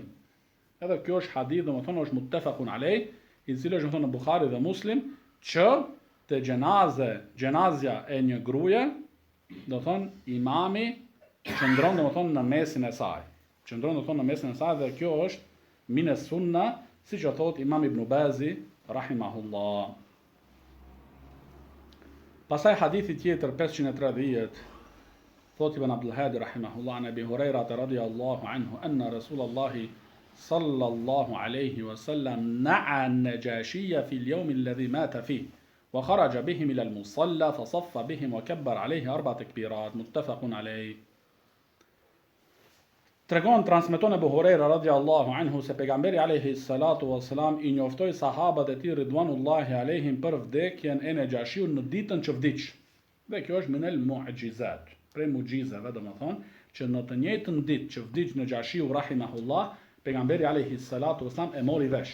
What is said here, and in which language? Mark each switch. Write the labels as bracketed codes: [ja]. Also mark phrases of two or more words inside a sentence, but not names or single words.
[sq] Edhe kjo është hadith domethënë është [ar] متفق عليه, [sq] I cili është domethënë në Buhari dhe Muslim, që te xhenazja e një gruaje, domethënë imami qëndron domethënë në mesin e saj. Qëndron domethënë në mesin e saj dhe kjo është [ar] من السنة, [sq] siç e thot Imam Ibn Bazi rahimahullah. Pastaj hadithi tjetër 530 thot [ar] Ibn Abdul Hadi رحمه الله عن أبي هريرة رضي الله عنه أن رسول الله صلى الله عليه وسلم نعى النجاشي في اليوم الذي مات فيه وخرج بهم إلى المصلى فصف بهم وكبر عليه أربع تكبيرات متفق عليه. [sq] Tregon transmeton Abu Huraira [ar] رضي الله عنه [sq] se pejgamberi [ar] عليه الصلاة والسلام [sq] I njoftoi sahabët e tij [ar] رضوان الله عليهم [sq] për vdekjen e Najashiut në ditën që vdiq. Dhe kjo është [ar] من المعجزات, [sq] prej mu'jizave, domethënë që në të njëjtën ditë që vdiq Najashiu rahimahullah, pejgamberi [ar] عليه الصلاة والسلام [sq] e mori vesh.